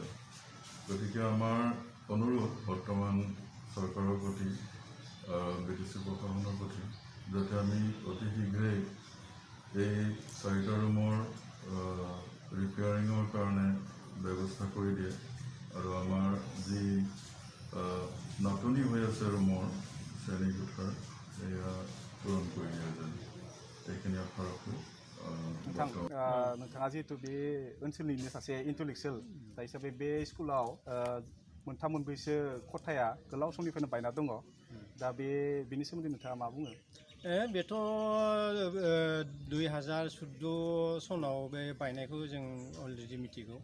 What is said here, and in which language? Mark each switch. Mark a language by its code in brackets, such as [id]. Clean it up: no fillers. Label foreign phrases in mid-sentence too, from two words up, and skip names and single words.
[as] গতিকে আমাৰ অনুৰোধ বৰ্তমান চৰকাৰৰ প্ৰতি, BTC প্ৰশাসনৰ প্ৰতি, যাতে আমি অতি শীঘ্ৰেই এই 4টা ৰুমৰ ৰিপেয়াৰিঙৰ কাৰণে ব্যৱস্থা কৰি দিয়ে আৰু আমাৰ যি নাটনি হৈ আছে ৰুমৰ শ্ৰেণীকোঠাৰ এয়া পূৰণ কৰি দিয়ে যেন এইখিনি আশা ৰাখোঁ। [brx] नोंथाङा जिहेतु बे ओनसोलनिनो सासे इन्टेलेक्सुवेल दा हिसाबै बे स्कुलाव मोनथाम मोनब्रैसो खथाया गोलाव समनिफ्रायनो बायना दङ। दा बेनि सोमोन्दै नोंथाङा मा बुङो? बेथ' 2014 सनाव बे बायनायखौ जों अलरेडि मिथिगौ।